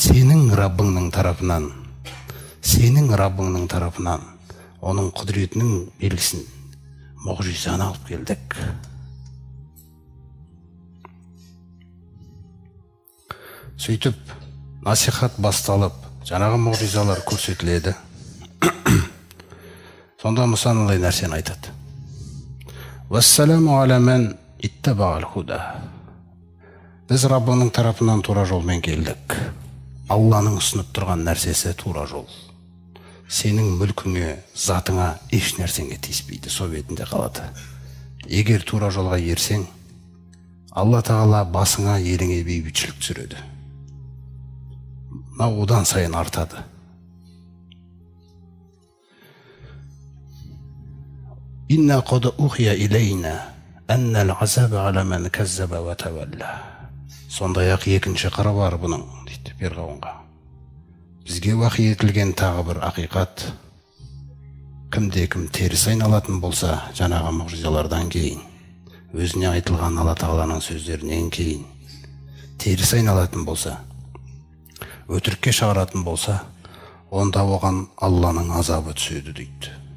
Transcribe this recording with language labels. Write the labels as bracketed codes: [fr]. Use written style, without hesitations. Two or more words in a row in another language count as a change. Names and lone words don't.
[kk] Сенің Раббыңның тарапынан оның құдіретінің белгісін, мұғжизаны алып келдік. Сөйтіп, насихат басталып, жаңағы мұғжизалар көрсетіледі. Сонда Мұса мынандай нәрсені айтады. [ar] والسلام على من اتبع الهدى. [kk] Біз Раббының тарапынан тура жолмен келдік. Алланың ұсынып тұрған нәрсесі тура жол. Сенің мүлкіңе, затыңа еш нәрсеңе тиіспейді, со бетінде қалады. Егер тура жолға ерсең, Алла тағала басыңа, еліңе бейбітшілік түсіреді. Мынау одан сайын артады. [ar] إنا قد أوحي إلينا أن العذاب على من كذب وتولى. [kk] Сондай-ақ екінші қыры бар бұның, дейді Перғауынға. Бізге уахи етілген тағы бір ақиқат. Кімде-кім теріс айналатын болса, жаңағы мұғжизалардан кейін, өзіне айтылған Алла тағаланың сөздерінен кейін, теріс айналатын болса, өтірікке шығаратын болса, онда оған Алланың азабы түседі, дейді.